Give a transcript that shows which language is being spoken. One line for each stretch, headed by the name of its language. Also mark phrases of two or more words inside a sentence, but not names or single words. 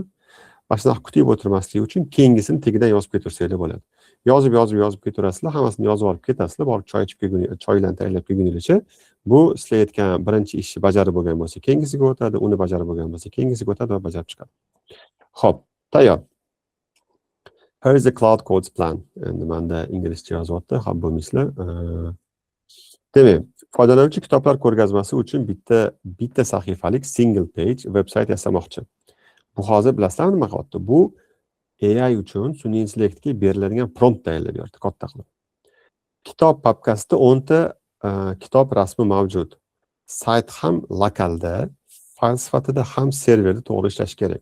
Uzbek: Mana shunaqa kutib o'tirmaslik uchun keyingisini tagidan yozib ketaversanglar bo'ladi. Yozib ketaverasizlar, hammasini yozib olib ketasizlar, borib choy ichib kelguncha, choylarni tayyorlab kelguningizcha bu sizlar aytgan birinchi ishni bajarib bo'lgan bo'lsa, keyingisiga o'tadi, uni bajarib bo'lgan bo'lsa, keyingisiga o'tadi va bajarib chiqadi. Xo'p, tayyor.
English: Here is the Cloud Codes plan.
Uzbek: Endi menda inglizcha yozyapti, xo'p bo'lmaysizlar. Demak, foydalanuvchi kitoblar ko'rgazmasi uchun bitta sahifalik
English: single page
Uzbek: veb-sayt yasamoqchi. Bu hozir bilasizlarmi nima qilyapti? Bu AI uchun sun'iy intellektga beriladigan prompt tayyorlab berdi, katta qilib. Kitob papkasida 10 ta kitob rasmi mavjud. Sayt ham lokalda, fayl sifatida ham serverda to'g'ri ishlashi kerak.